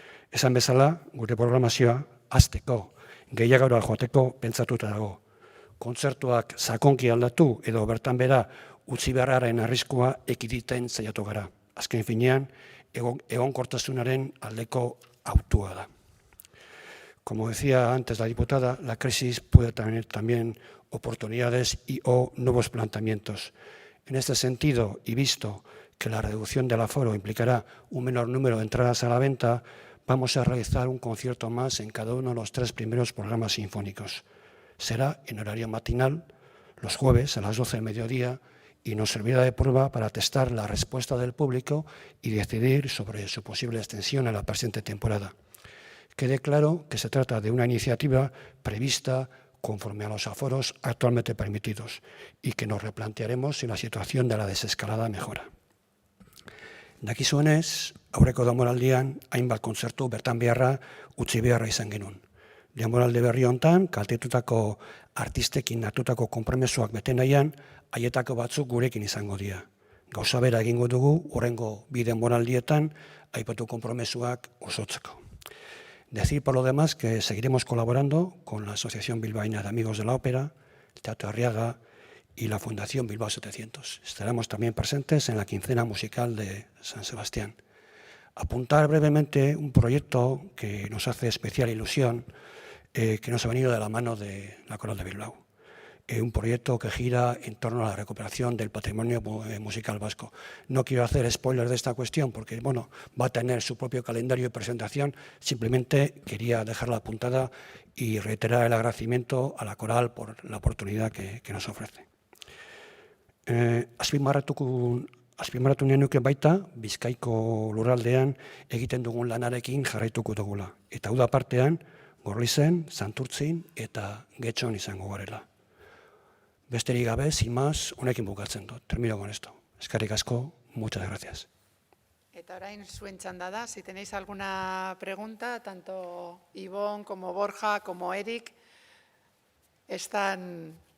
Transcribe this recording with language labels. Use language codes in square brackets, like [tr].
[eu] Esan bezala, gure programazioa hasteko, gehiagora joateko pentsatuta dago. Kontzertuak sakonki aldatu edo bertan bera utzi beharraren arriskua ekiditen saiatu gara. Azken finean, egonkortasunaren aldeko hautua da. [es] Como decía antes la diputada, la crisis puede tener también oportunidades o nuevos planteamientos. En este sentido, y visto que la reducción del aforo implicará un menor número de entradas a la venta, vamos a realizar un concierto más en cada uno de los 3 primeros programas sinfónicos. Será en horario matinal, los jueves a las 12 del mediodía y nos servirá de prueba para testar la respuesta del público y decidir sobre su posible extensión en la presente temporada. Quede claro que se trata de una iniciativa prevista conforme a los aforos actualmente permitidos y que nos replantearemos si la situación de la desescalada mejora. [eu] Dakizuenez, aurreko denboraldian hainbat kontzertu bertan beharra utzi beharra izan genuen. Denboraldi berri hontan, kaltetutako artistekin hartutako konpromezuak bete nahian, haietako batzuk gurekin izango dira. Gauza bera egingo dugu, hurrengo bi denboraldietan, aipatu konpromezuak osotzeko. [es] Decir por lo demás que seguiremos colaborando con la Asociación Bilbaína de Amigos de la Ópera, el Teatro Arriaga y la Fundación Bilbao 700. Estaremos también presentes en la quincena musical de San Sebastián. Apuntar brevemente un proyecto que nos hace especial ilusión, que nos ha venido de la mano de la Coral de Bilbao. Un proyecto que gira en torno a la recuperación del patrimonio musical vasco. No quiero hacer spoilers de esta cuestión porque bueno, va a tener su propio calendario de presentación. Simplemente quería dejarla apuntada y reiterar el agradecimiento a la Coral por la oportunidad que nos ofrece. [eu] Azpimarratu nenuke baita, Bizkaiko lurraldean egiten dugun lanarekin jarraituko dugula. Eta uda partean, Gorlizen, Santurtzin eta Getxon izango garela. Besterik gabe, [es] sin más, [eu] honekin bukatzen dut. [es] Termino con esto. [eu] Eskerrik asko, [es] muchas gracias. [eu] Eta orain zuen txanda da, [es] si tenéis alguna pregunta, tanto Ivonne como Borja como Eric están...